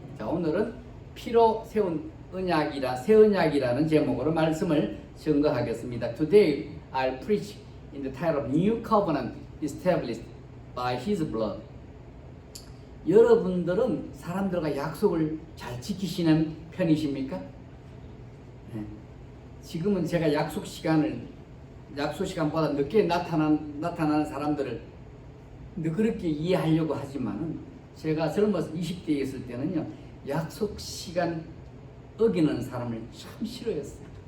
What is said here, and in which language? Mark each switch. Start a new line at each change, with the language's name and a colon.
Korean: 자, 오늘은 피로 세운 언약이라 새 언약이라는 제목으로 말씀을 증거하겠습니다.
English: Today I'll preach in the title of New Covenant Established by His Blood.
Korean: 여러분들은 사람들과 약속을 잘 지키시는 편이십니까? 네. 지금은 제가 약속 시간보다 늦게 나타나는 사람들을 그렇게 이해하려고 하지만은 제가 젊어서 20대에 있을 때는요, 약속 시간 어기는 사람을 참 싫어했어요.